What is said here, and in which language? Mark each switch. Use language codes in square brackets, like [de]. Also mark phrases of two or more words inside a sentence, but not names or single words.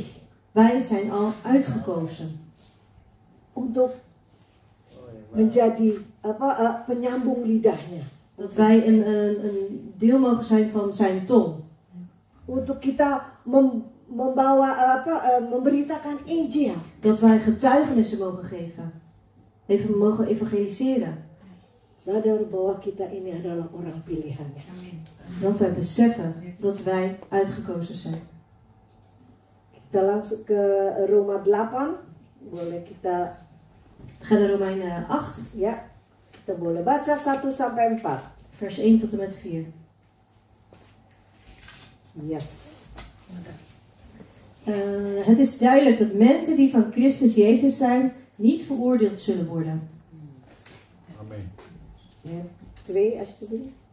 [nl] Wij zijn al uitgekozen [id] untuk menjadi penyambung lidahnya. [nl] dat wij een deel mogen zijn van zijn tong. [id] Untuk kita memberitakan Injil. [nl] Dat wij getuigenissen mogen geven. Even mogen evangeliseren. [id] Sadar bahwa kita ini adalah orang pilihannya. [nl] Dat wij beseffen dat wij uitgekozen zijn. [id] Kita langsung ke Roma 8. Boleh kita [nl] Ga naar Romeinen 8, [id] ya. Kita boleh baca 1 sampai 4. [nl] vers 1 tot en met 4. Yes. Het is duidelijk dat mensen die van Christus Jezus zijn, niet veroordeeld zullen worden. Amen. Ya, 2 alsjeblieft.